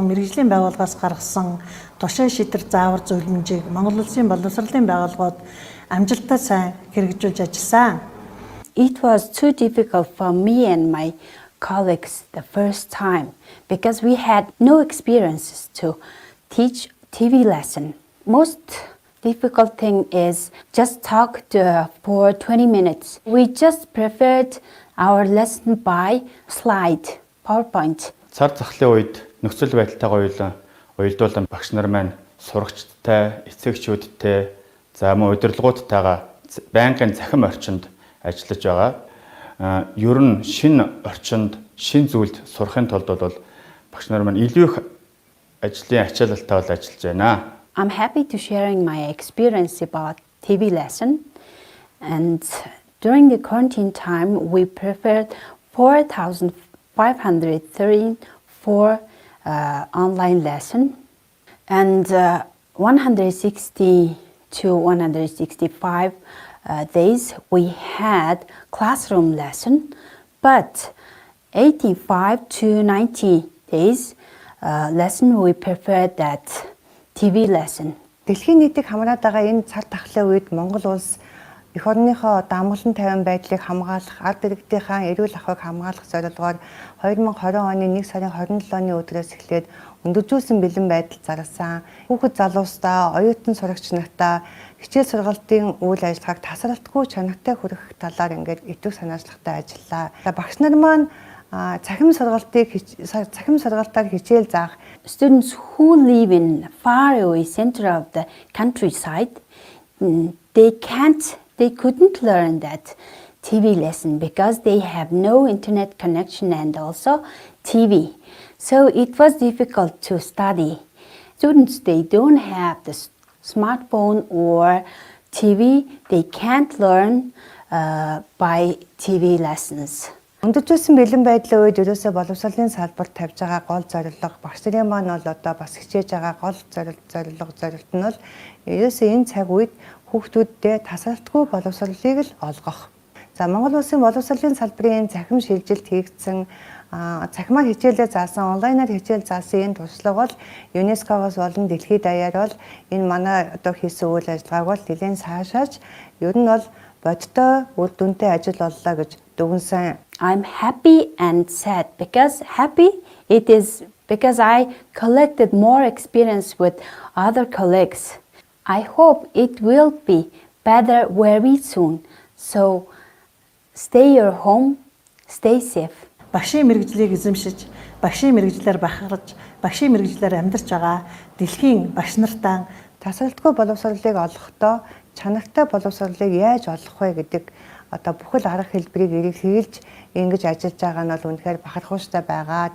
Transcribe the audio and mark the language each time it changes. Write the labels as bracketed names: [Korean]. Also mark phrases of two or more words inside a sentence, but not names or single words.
[Mongolian] мэргэжлийн байгууллагаас гаргасан тушаал шийдвэр заавар зөвлөмжийг Монгол Улсын боловсролын байгууллагууд амжилттай сайн хэрэгжүүлж ажилласан. [English] It was too difficult for me and my colleagues the first time because we had no experiences to teach TV lesson. Most difficult thing is just talk for 20 minutes. We just prepared our lesson by slide, PowerPoint. [Mongolian] Цар тахлын үед нөхцөл байдалтайгаа уялдуулан багш нар маань сурагчдтай, эцэгчүүдтэй, за мөн удирдлагуудтайгаа байнгын захим орчинд ажиллаж байгаа. Ер нь шинэ орчинд, шинэ зүйлд сурахын тулд бол багш нар маань илүү их ажлын ачаалалтай бол ажиллаж байна. [English] I'm happy to sharing my experience about TV lesson, and during the quarantine time we prepared 4,534 online lesson, and 160 to 165 days we had classroom lesson, but 85 to 90 days lesson we prepared that TV lesson. [Mongolian] Дэлхийн нийтийг хамраад байгаа энэ цар тахлын үед Монгол улс эх орныхоо дамглан тавин байдлыг хамгаалах, ард иргэдийнхаа эрүүл ахуйг хамгаалах зорилгоор 2020 оны 1 сарын 27-ны өдрөөс эхлээд өндөржүүлсэн бэлэн байдал зарласан. Хүүхэд залуустаа, оюутан сурагч нартаа хичээл сургалтын үйл ажиллагааг тасралтгүй чанартай хүргэх талаар ингээд итвэх санаачлагтай ажиллаа. Багш нар маань цахим сургалтаар хичээл заах [English] students who live in faraway center of the countryside, they couldn't learn that TV lesson because they have no internet connection and also TV. So it was difficult to study. Students, they don't have the smartphone or TV, they can't learn by TV lessons. [Mongolian] Өндөржүүлсэн бэлэн байдлын үед ерөөсөө боловсролын салбарт тавьж байгаа гол зорилго багш нарын маань бол одоо бас хичээж байгаа гол зорилт нь бол ерөөсөө энэ цаг үед хүүхдүүддээ тасралтгүй боловсролыг л олгох. За Монгол улсын боловсролын салбарын цахим шилжилт хийгдсэн цахимаар хичээлээ заасан, онлайнаар хичээл заасан энэ туршлага бол ЮНЕСКО-гоос болон дэлхийд даяар бол энэ манай одоо хийсэн үйл ажиллагааг бол нэлээд сайшааж ер нь бол бодтой үр дүнтэй ажил боллоо гэж дүгнсэн. [English] I'm happy and sad. Because happy, it is because I collected more experience with other colleagues. I hope it will be better very soon. So stay your home, stay safe. [Mongolian] Багшийн мэрэгжлийг эзэмшиж, багшийн мэрэгжлээр бахарж, багшийн мэрэгжлээр амьдарч байгаа дэлхийн багш нартаа тасралтгүй боловсролыг олохдоо чанартай боловсролыг яаж олох вэ гэдэг одоо бүхэл арга хэлбэрийг хэрэгжилж ингэж ажиллаж байгаа нь бол үнэхээр бахархууштай байгаа.